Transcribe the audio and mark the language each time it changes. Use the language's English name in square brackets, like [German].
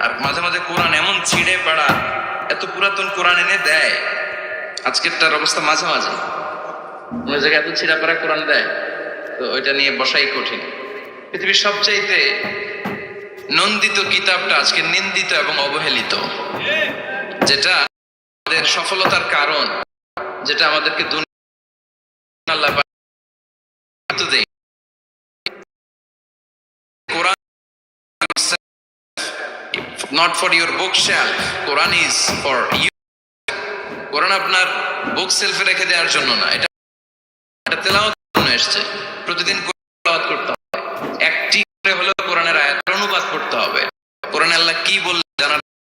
[Bangla] আর মাঝে মাঝে কোরআন এমন ছিঁড়ে পাড়া, এত পুরাতন কোরআন এনে দেয়, আজকেরটার অবস্থা মাঝে মাঝে অন্য জায়গায় এত ছিঁড়া পাড়া কোরআন দেয়, তো ওইটা নিয়ে বসাই কঠিন। পৃথিবীর সবচাইতে নন্দিত কিতাবটা আজকে নিন্দিত এবং অবহেলিত, যেটা আমাদের সফলতার কারণ, যেটা আমাদেরকে আল্লাহ দেয়। [English] Quran not for your bookshelf, Quran is for you. [Bangla] কোরআন আপনার বুক সেলফে রেখে দেওয়ার জন্য না, এটা তেলাওয়াতের জন্য এসেছে। প্রতিদিন তেলাওয়াত করতে হবে, একটি করে হলেও কোরআনের আয়াতের অনুবাদ করতে হবে। কোরআনে আল্লাহ কি বললেন জানার